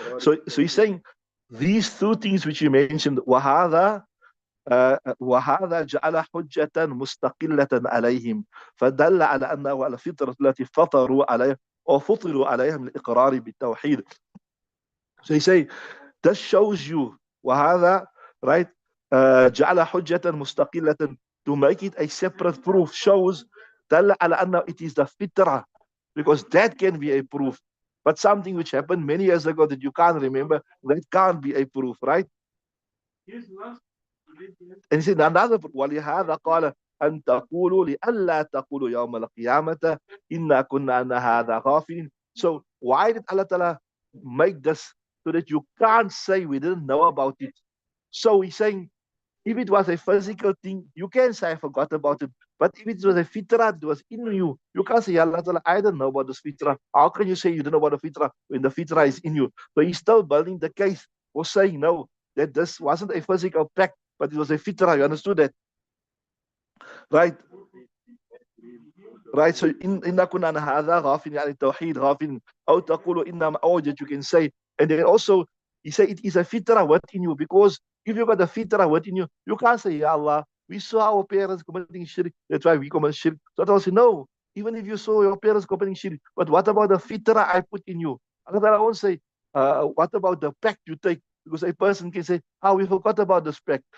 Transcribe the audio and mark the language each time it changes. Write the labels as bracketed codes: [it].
[en] So he's saying these two things which you mentioned, [ar] وهذا وهذا جعل حجة مستقلة عليهم فدل على أنه على الفطرة التي فطروا عليها أو فطروا عليها من الإقرار بالتوحيد. [en] So he say, this shows you وهذا right [ar] جعل حجة مستقلة, [en] to make it a separate proof shows [ar] دل على أنه [en] it is the fitrah, because that can be a proof, but something which happened many years ago that you can't remember, that can't be a proof, right? And he said another, [ar] ولهذا قال أن تقولوا لألا تقولوا يوم القيامة إنا كنا عن هذا غافلين. [en] So why did Allah Ta'ala make this so that you can't say we didn't know about it. So he's saying, if it was a physical thing, you can say I forgot about it. But if it was a fitra, it was in you. You can't say, Allah Ta'ala, I don't know about this fitra. How can you say you don't know about the fitra when the fitra is in you? So he's still building the case for saying no, that this wasn't a physical pact, but it was a fitra. You understood that? Right? Right, so [ar] إن كنا عن هذا غافلين عن التوحيد غافلين أو تقولوا إنما أوجد, [en] you can say. And then also he said it is a fitra within you, because if you got a fitra within you, you can't say, Ya Allah, we saw our parents committing shirk, that's why we commit shirk. So I say, no, even if you saw your parents committing shirk, but what about the fitra I put in you? Allah won't say, what about the pact you take? Because a person can say, we forgot about this pact.